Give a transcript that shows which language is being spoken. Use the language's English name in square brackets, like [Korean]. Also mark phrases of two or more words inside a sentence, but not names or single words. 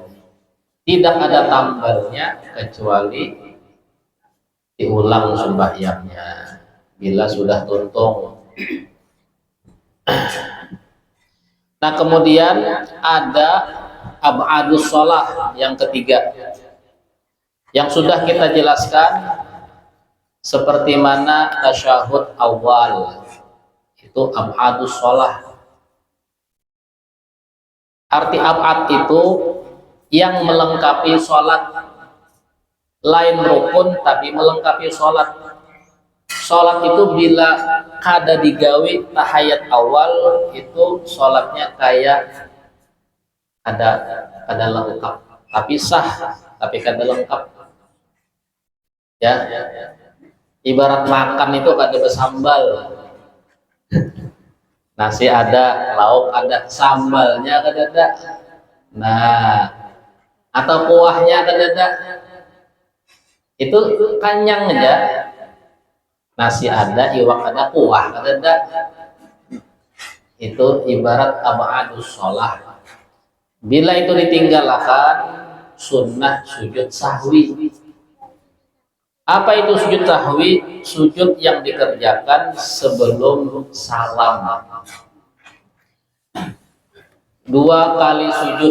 [Indonesian] Tidak ada tambalnya kecuali diulang sembahyangnya bila sudah tuntung. Nah, kemudian ada [Arabic] أبعاض الصلاة [Indonesian] yang ketiga, yang sudah kita jelaskan seperti mana tasyahud awal itu [Arabic] أبعاض الصلاة. [Indonesian] Arti ab'ad itu yang melengkapi sholat, lain rukun tapi melengkapi sholat. Sholat itu bila kada digawe tahiyat awal itu sholatnya kayak ada lengkap tapi sah, tapi kada lengkap ya. Ibarat makan itu kada bersambal, nasi ada, lauk ada, sambalnya kada ada. Nah, atau kuahnya kada ada, itu kanyang aja. Nasi ada, iwak ada, kuah kada ada. Itu ibarat [Arabic] أبعاض الصلاة. [Indonesian] Bila itu ditinggalkan, sunnah sujud sahwi. Apa itu sujud sahwi? Sujud yang dikerjakan sebelum salam. 2 kali sujud.